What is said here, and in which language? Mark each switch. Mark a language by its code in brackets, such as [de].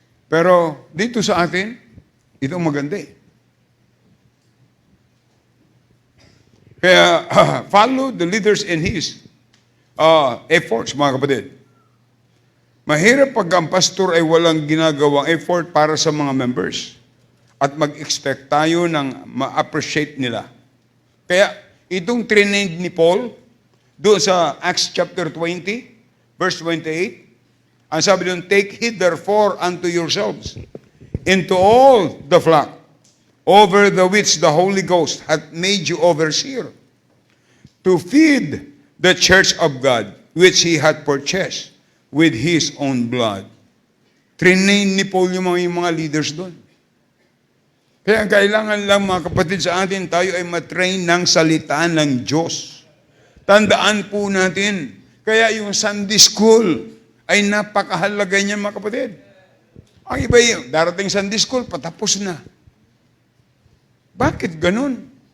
[tl] Pero dito sa atin, ito maganda eh. Kaya follow the leaders in his efforts, mga kapatid. Mahirap pag ang pastor ay walang ginagawang effort para sa mga members at mag-expect tayo ng ma-appreciate nila. Kaya itong trinaid ni Paul doon sa Acts chapter 20, verse 28, ang sabi doon, [en] take heed therefore unto yourselves into all the flock, over the which the Holy Ghost hath made you overseer, to feed the church of God, which He hath purchased with His own blood. [tl] Trinain ni Paul yung mga leaders doon. Kaya kailangan lang mga kapatid sa atin, tayo ay matrain ng salita ng Diyos. Tandaan po natin, kaya yung Sunday school ay napakahalaga niya mga kapatid. Ang iba yung darating Sunday school, patapos na. Bakit ganun?